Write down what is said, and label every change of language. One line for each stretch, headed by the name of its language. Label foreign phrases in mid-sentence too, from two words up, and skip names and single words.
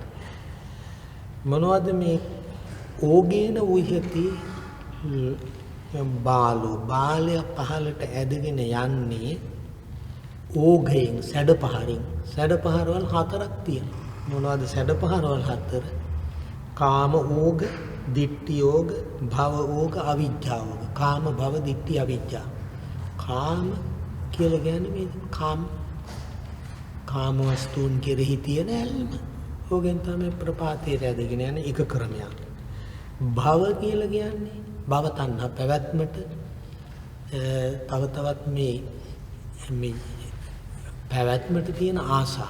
Sinhala: මොනවද මේ
Pali: ඕගේන උයති
Sinhala: බාලය පහළට ඇදගෙන යන්නේ ඕඝයෙන් සැඩ පහරින්. සැඩ පහරවල් හතරක් තියෙනවා. මොනවද සැඩ පහරවල් හතර? කාම ඕඝ, ditthi ඕඝ, භව ඕඝ, අවිජ්ජා ඕඝ. කාම භව ditthi අවිජ්ජා. කාම කියලා කියන්නේ මේ කාම වස්තුන් කෙරෙහි තියෙන ඇල්ම. ඕකෙන් තමයි ප්‍රපාතයට ඇදගෙන යන එක ක්‍රමයක්. භව කියලා කියන්නේ භව තණ්හා පැවැත්මට තව තවත් මේ පැවැත්මට තියෙන ආසාව.